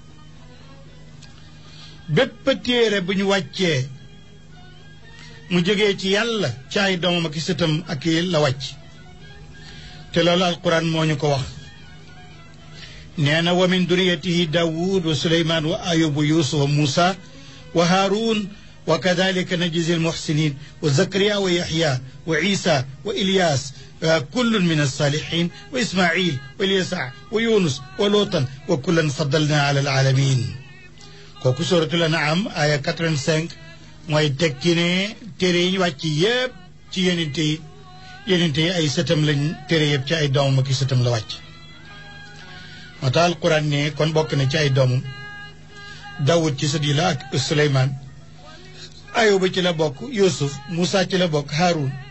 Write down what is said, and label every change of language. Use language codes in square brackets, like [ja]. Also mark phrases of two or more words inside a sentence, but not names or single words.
[wo] bépp téere bu ñu wàccee mu jógee ci yàlla ci ay doomam ak sëtam ak la wàcc te loolu alquran moo ñu ko wax nee na [ar] ومن ذريته داود و سليمان وأيوب ويوسف وموسى وهارون وكذلك نجزي المحسنين وزكريا ويحيى وعيسى وإلياس كل من الصالحين وإسماعيل واليسع ويونس ولوطا وكلا فضلنا على العالمين [wo] kooku suratul An'am aya 85 mooy tekki ne téere yi ñu wàcc yépp ci yonente yi ay sëtam lañ téere yëpp ci ay doomam ak i sëtam la wàcc moo tax alquran ne kon bokk na ci ay doomam Daawud ci sët yi la ak Suleymaan Ayuba ci la bokk Yuusuf Muusa ci la bokk Haarun